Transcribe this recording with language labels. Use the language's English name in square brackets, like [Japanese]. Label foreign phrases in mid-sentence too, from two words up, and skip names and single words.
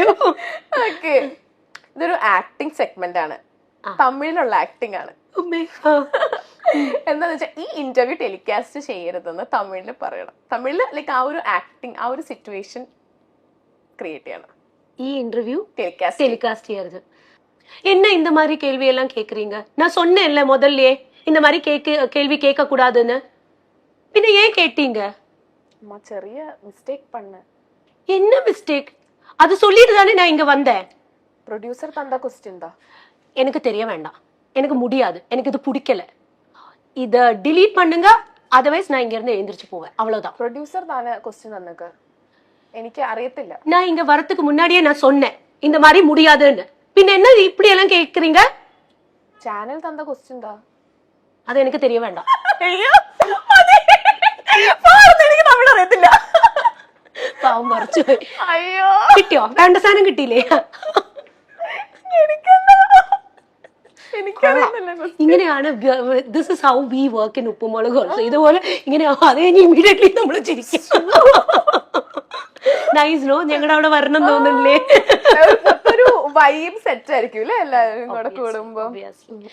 [Malayalam] ഓക്കെ, ഇതൊരു ആക്ടിങ് സെഗ്മെന്റ് ആണ്, തമിഴിലുള്ള ആക്ടിങ് ആണ്. എന്താന്ന് വെച്ചാൽ ഈ ഇന്റർവ്യൂ ടെലികാസ്റ്റ് ചെയ്യരുതെന്ന് തമിഴില് പറയണം. തമിഴില് ലൈക്ക് ആ ഒരു ആക്ടിങ്, ആ ഒരു സിറ്റുവേഷൻ ക്രിയേറ്റ് ചെയ്യണം. ഈ ഇന്റർവ്യൂ [Tamil] டெலிகாஸ்ட் செய்யறது. என்ன இந்த மாதிரி கேள்வி எல்லாம் கேக்குறீங்க? நான் சொன்னேன்ல முதல்லயே இந்த மாதிரி கேள்வி கேட்க கூடாதுன்னு. பின்ன ஏன் கேட்டீங்க? அம்மா ചെറിയ மிஸ்டேக் பண்ண. என்ன மிஸ்டேக்? அது சொல்லிட்டு தானே நான் இங்க வந்தேன். ப்ரொடியூசர் தந்த क्वेश्चन தான். எனக்கு தெரிய வேண்டாம், எனக்கு முடியாது, எனக்கு இது பிடிக்கல, இத delete பண்ணுங்க, அதர்வைஸ் நான் இங்க இருந்து எழுந்திருச்சு போவேன், அவ்வளவுதான். ப்ரொடியூசர் தானே क्वेश्चन தந்தக்கு, எனக்கு അറിയത്തില്ല. நான் இங்க வரதுக்கு முன்னாடியே நான் சொன்னேன் இந்த மாதிரி முடியாதுன்னு. பின்ன என்ன இப்படி எல்லாம் கேக்குறீங்க? சேனல் தந்த क्वेश्चन தான். அது எனக்கு தெரிய வேண்டாம். [Malayalam] ஐயோ പാടുന്നത് എനിക്ക് തമിഴ് അറിയത്തില്ല. പാവം മറിച്ചു പോയി. അയ്യോ, കിട്ടിയോ? വേണ്ട സാധനം കിട്ടിയില്ലേ? ഇങ്ങനെയാണ് [English] this is how we work in Uppumulak also. [Malayalam] ഇതുപോലെ ഇങ്ങനെ അത് കഴിഞ്ഞ് ഇമീഡിയറ്റ്ലി നമ്മൾ ചിരിക്കും. [English] nice no, [Malayalam] ഞങ്ങളുടെ അവിടെ വരണം തോന്നുന്നില്ലേ? ഒരു വൈബ് സെറ്റ് ആയിരിക്കും അല്ലേ എല്ലാവരും കൂടെ കൂടുമ്പോ.